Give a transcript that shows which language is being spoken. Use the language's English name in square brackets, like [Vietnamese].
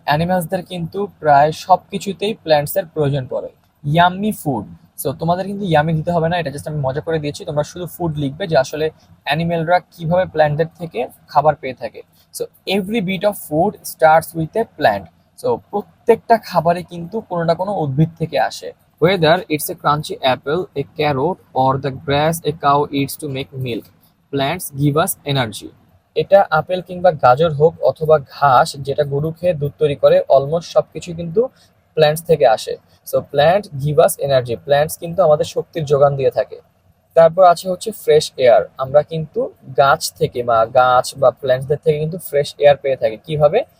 [Bangla] অ্যানিমালসদের কিন্তু প্রায় সব কিছুতেই প্ল্যান্টসের প্রয়োজন পড়ে। [English] Yummy food. [Bangla] সো তোমাদের কিন্তু ইয়ামি দিতে হবে না, এটা জাস্ট আমি মজা করে দিয়েছি। তোমরা শুধু ফুড লিখবে যে আসলে অ্যানিমেলরা কিভাবে প্ল্যান্টদের থেকে খাবার পেয়ে থাকে। [English] So every bit of food starts with a plant. So [Bangla] প্রত্যেকটা খাবারে কিন্তু কোনো না কোনো উদ্ভিদ থেকে আসে। [English] Whether it's a crunchy apple, a carrot, or the grass a cow eats to make milk, plants give us energy. [Bangla] এটা আপেল কিংবা গাজর হোক অথবা ঘাস যেটা গরু খেয়ে দুধ তৈরি করে, অলমোস্ট সবকিছু কিন্তু প্ল্যান্টস থেকে আসে। [English] so plant give us energy, [Bangla] plants কিন্তু আমাদের শক্তির যোগান দিয়ে থাকে। তারপর আছে হচ্ছে ফ্রেশ এয়ার। আমরা কিন্তু গাছ থেকে বা গাছ বা প্ল্যান্টসদের থেকে কিন্তু ফ্রেশ এয়ার পেয়ে থাকি। কিভাবে?